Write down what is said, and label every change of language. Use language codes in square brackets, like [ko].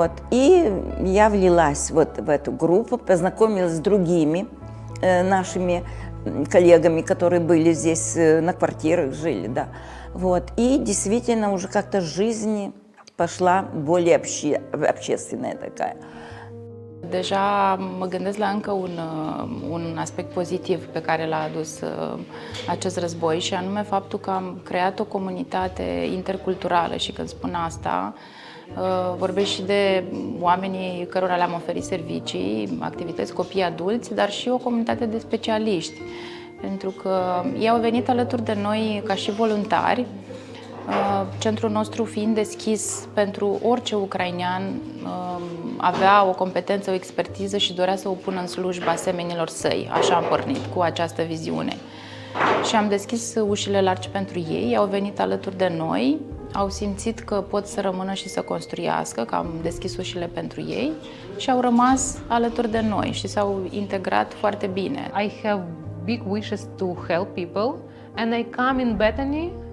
[ru] И я влилась в эту группу, познакомилась с другими нашими коллегами, которые были здесь, на квартирах жили, да. И действительно уже как-то жизнь pășla более общественная такая. [ro] Deja mă gândesc la încă un aspect pozitiv pe care l-a adus acest război, și anume faptul că am creat o comunitate interculturală. Și când spun asta, vorbesc și de oamenii cărora le-am oferit servicii, activități, copii, adulți, dar și o comunitate de specialiști. Pentru că ei au venit alături de noi ca și voluntari, centrul nostru fiind deschis pentru orice ucrainean avea o competență, o expertiză și dorea să o pună în slujba semenilor săi. Așa am pornit, cu această viziune. Și am deschis ușile largi pentru ei, au venit alături de noi au simțit că pot să rămână și să construiască, că am deschis ușile pentru ei și au rămas alături de noi și s-au integrat foarte bine. [en] I have big wishes to help people and I come in Bethany.